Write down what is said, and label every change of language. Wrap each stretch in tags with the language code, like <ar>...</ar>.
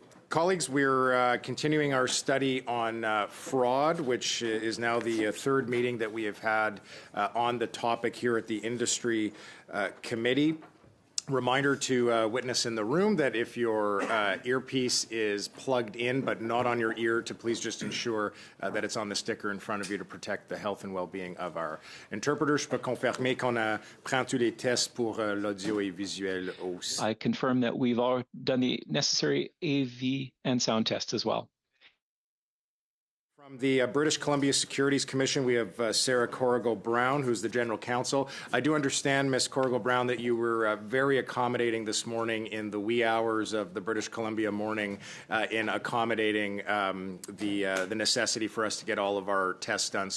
<en>Colleagues, we're continuing our study on fraud, which is now the third meeting that we have had on the topic here at the Industry Committee. Reminder to witness in the room that if your earpiece is plugged in but not on your ear, to please just ensure that it's on the sticker in front of you to protect the health and well-being of our interpreters.</en> <fr>Je peux confirmer qu'on a pris tous les tests pour l'audio et visuel aussi.</fr> <en>I confirm that we've all done the necessary AV and sound tests as well. From the British Columbia Securities Commission, we have Sarah Corrigal-Brown, who's the General Counsel. I do understand, Ms. Corrigal-Brown, that you were very accommodating this morning in the wee hours of the British Columbia morning in accommodating the necessity for us to get all of our tests done.</en>